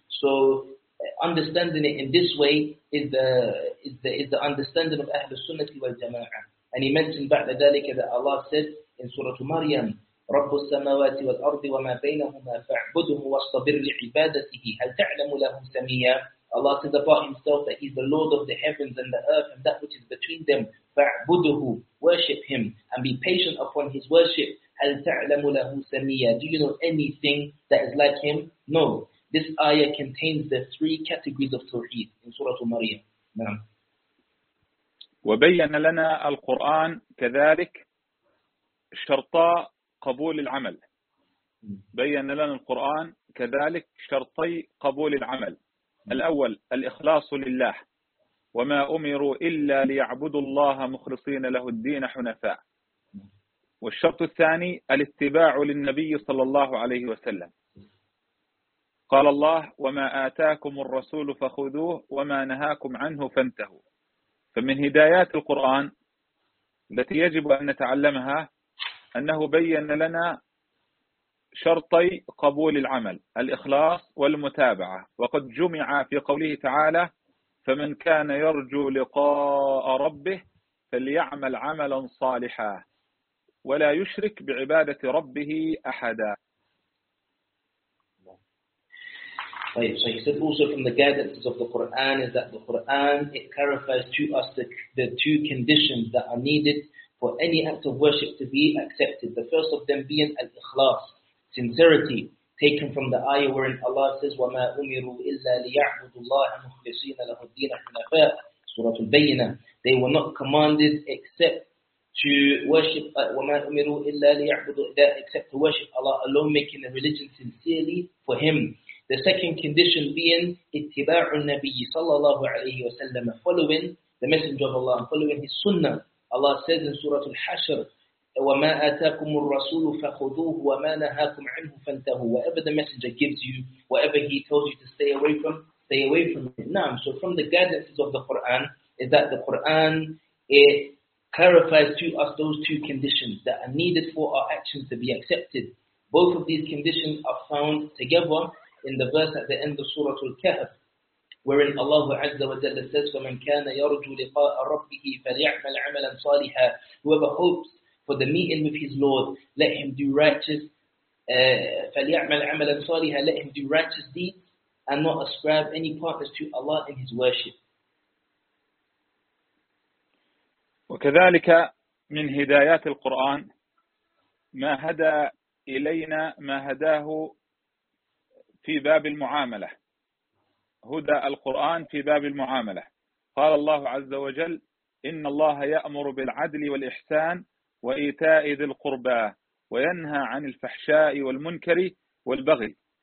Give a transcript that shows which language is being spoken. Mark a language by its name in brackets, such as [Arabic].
[English] So understanding it in this way is the understanding of Ahlul Sunnah wal Jama'ah. And he mentioned back to ذلك that Allah said in Surah Maryam, رَبُّ السَّمَوَاتِ وَالْأَرْضِ وَمَا بَيْنَهُمَا فَاعْبُدُهُ وَاصْطَبِرْ لِعِبَادَتِهِ هَلْ تَعْلَمُ لَهُمْ سَمِيًّا. Allah says about himself that he's the Lord of the heavens and the earth and that which is between them. فَاعْبُدُهُ, worship him and be patient upon his worship. هَلْ تَعْلَمُ لَهُمْ سَمِيًّا, do you know anything that is like him? No. This ayah contains the three categories of tawheed in Surah Maryam. [Arabic] Naam. وبين لنا القرآن كذلك شرطا قبول العمل. بين لنا القرآن كذلك شرطي قبول العمل. الأول الإخلاص لله، وما أمروا إلا ليعبدوا الله مخلصين له الدين حنفاء. والشرط الثاني الاتباع للنبي صلى الله عليه وسلم. قال الله: وما آتاكم الرسول فخذوه وما نهاكم عنه فانتهوا. فمن هدايات القرآن التي يجب أن نتعلمها أنه بيّن لنا شرطي قبول العمل: الإخلاص والمتابعة. وقد جمع في قوله تعالى: فمن كان يرجو لقاء ربه فليعمل عملا صالحا ولا يشرك بعبادة ربه أحدا. [English] Right. So he said also from the guidances of the Quran is that the Quran, it clarifies to us the two conditions that are needed for any act of worship to be accepted. The first of them being al-ikhlas, sincerity, taken from the ayah wherein Allah says, وَمَا أُمِرُوا إِلَّا لِيَعْبُدُ اللَّهَ مُخْلِصِينَ لَهُ الدِّينَ حُنَفَاءَ Surah Al-Bayyinah. They were not commanded except to worship, وَمَا أُمِرُوا إِلَّا لِيَعْبُدُ اللَّهَ except to worship Allah alone, making the religion sincerely for Him. The second condition being ittiba'u an-nabiy sallallahu alayhi wa sallam, following the messenger of Allah, following his sunnah. Allah says in Surah Al-Hashr, وَمَا آتَاكُمُ الرَّسُولُ فَخُذُوهُ وَمَا نَهَاكُمْ عَنْهُ فَانْتَهُوا. Whatever the messenger gives you, whatever he tells you to stay away from, stay away from it. Naam. So from the guidances of the Quran is that the Quran, it clarifies to us those two conditions that are needed for our actions to be accepted. Both of these conditions are found together in the verse at the end of Surah Al-Kahf, wherein Allah Azza wa Jalla says, فَمَنْ كَانَ يَرْجُوا لِقَاءَ رَبِّهِ فَلْيَعْمَلْ عَمَلًا صَالِحًا. Whoever hopes for the meeting with his Lord, let him do righteous, فَلْيَعْمَلْ عَمَلًا صَالِحًا, let him do righteous deeds and not ascribe any partners to Allah in his worship. [Arabic] وكذلك من هدايات القرآن ما هدى إلينا ما هداه في باب المعاملة. هدى القرآن في باب المعاملة. قال الله عز وجل إن الله يأمر بالعدل والإحسان وإيتاء ذي القربى وينهى عن الفحشاء والمنكر والبغي.